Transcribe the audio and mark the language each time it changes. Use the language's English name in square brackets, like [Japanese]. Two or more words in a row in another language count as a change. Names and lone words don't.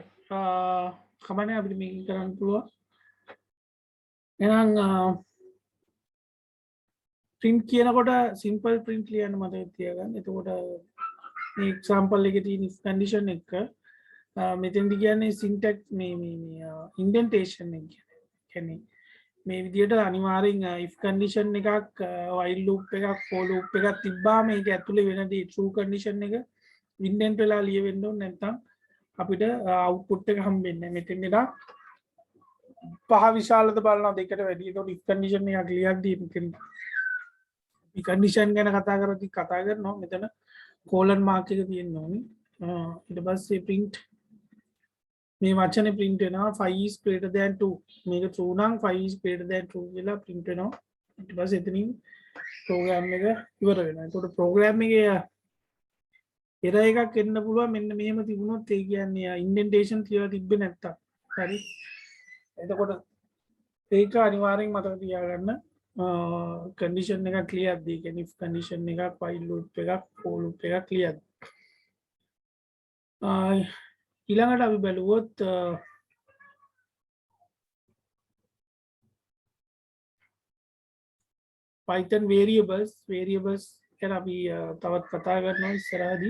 [Sinhala] කමන්නේ අපිට මේක කරන්න පුළුවන්. එහෙනම් print කියනකොට [English] simple print [Sinhala] ලියන්න මතක තියාගන්න. එතකොට මේ example එකේ තියෙන [English] if condition [Sinhala] එක මෙතෙන්දි කියන්නේ syntax මේ indentation එක කියන්නේ මේ විදිහට අනිවාර්යෙන් if condition එකක් [English] while loop [Sinhala] එකක් [English] for loop [Sinhala] එකක් තිබ්බාම මේක ඇතුලේ වෙන දේ [English] true condition [Sinhala] එක indent වෙලා ලියවෙන්න ඕනේ, නැත්නම් අපිට output එක හම්බෙන්නේ නැහැ. මෙතෙන් ඉඳලා පහ විශාලද බලනවා දෙකට වැඩි. ඒකට [English] if condition [Sinhala] එකක් ලියද්දී මෙතන මේ condition ගැන කතා කරද්දී කතා කරනවා මෙතන [English] colon mark [Sinhala] එක තියෙන්න ඕනේ. ඊට පස්සේ print මේ වචනේ print වෙනවා [English] 5 is greater than 2. [Sinhala] මේක true නම් [English] 5 is greater than 2 [Sinhala] කියලා print වෙනවා. ඊට පස්සේ එතනින් program එක ඉවර වෙනවා. ඒකට program එකේ error එකක් එන්න පුළුවන්. මෙන්න මෙහෙම තිබුණොත් ඒ කියන්නේ indentation කියලා තිබ්බේ නැත්තම්. හරි. එතකොට ඒක අනිවාර්යෙන් මතක තියාගන්න. condition එකක් clear දී කියන්නේ [English] if condition [Sinhala] එකක් [English] while loop [Sinhala] එකක් [English] for loop [Sinhala] එකක් clear. ඊළඟට අපි බලුවොත් Python variables ගැන අපි තවත් කතා කරනවා ඉස්සරහදී.